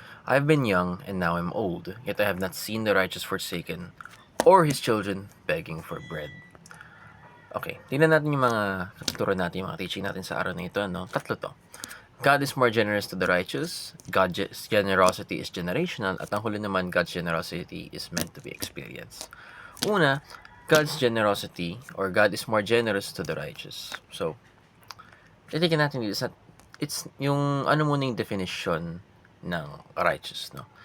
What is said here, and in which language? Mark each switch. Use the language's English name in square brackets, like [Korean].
[English] I have been young and now am old, yet I have not seen the righteous forsaken or his children begging for bread. [Filipino] Okay, tingnan natin yung mga katuturan natin, yung mga teaching natin sa araw na ito. No? Tatlo to. [English] God is more generous to the righteous, God's generosity is generational, [Filipino] at ang huli naman, [English] God's generosity is meant to be experienced. Una, God's generosity, or God is more generous to the righteous. [Filipino] So, titignan natin dito sa, it's yung ano muna yung definition ng righteous, no?